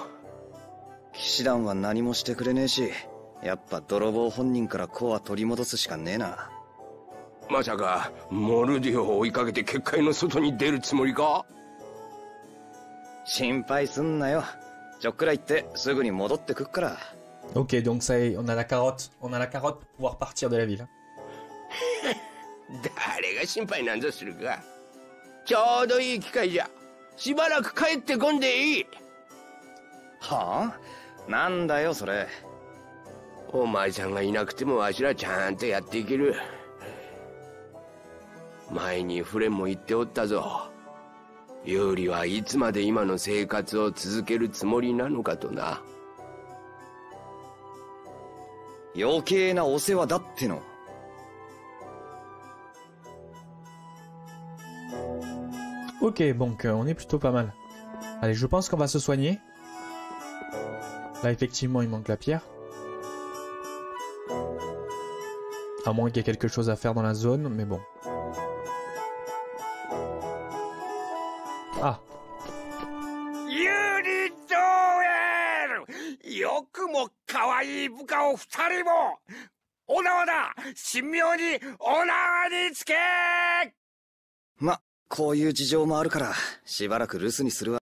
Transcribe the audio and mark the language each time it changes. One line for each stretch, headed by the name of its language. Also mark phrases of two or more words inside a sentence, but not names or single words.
Japanese: 騎士団は何もしてくれねえし、やっぱ泥棒本人からコア取り戻すしかねえな。まさかモルディオを追いかけて結界の外に出るつもりか? 心配すんなよ。ちょっくら行ってすぐに戻ってくっから。
French: Ok, donc ça y est, on a la carotte. On a la carotte pour pouvoir partir de la ville.
Japanese: 誰が心配なんぞするか。 ちょうどいい機会じゃ。しばらく帰ってこんでいい。はあ？なんだよそれ。お前さんがいなくてもわしらちゃんとやっていける。前にフレンも言っておったぞ。ユーリはいつまで今の生活を続けるつもりなのかとな。余計なお世話だっての。
French: Ok, donc on est plutôt pas mal. Allez, je pense qu'on va se soigner. Là, effectivement, il manque la pierre. À moins qu'il y ait quelque chose à faire dans la zone, mais bon. Ah.
Japanese: ユーリドーエル、よくも可愛い部下を二人も。お縄だ、神妙にお縄につけ。ま、こういう事情もあるからしばらく留守にするわ。